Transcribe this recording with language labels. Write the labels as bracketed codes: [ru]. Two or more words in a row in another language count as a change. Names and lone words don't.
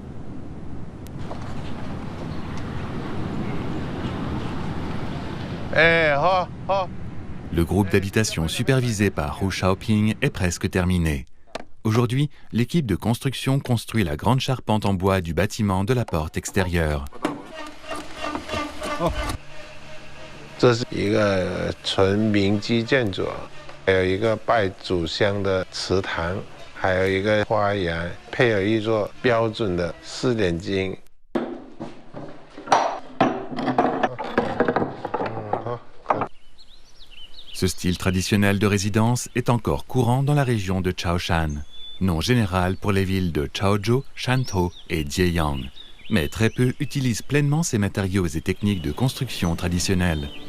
[fr] Le groupe d'habitation supervisé par Hu Shaoping est presque terminé. Aujourd'hui, l'équipe de construction construit la grande charpente en bois du bâtiment de la porte extérieure. [zh] 这是一个纯民居建筑，还有一个拜祖香的祠堂，还有一个花园，配有一座标准的4点经。 [fr] Ce style traditionnel de résidence est encore courant dans la région de Chaoshan, nom général pour les villes de Chaozhou, Shantou et Jieyang, mais très peu utilisent pleinement ces matériaux et techniques de construction traditionnelles.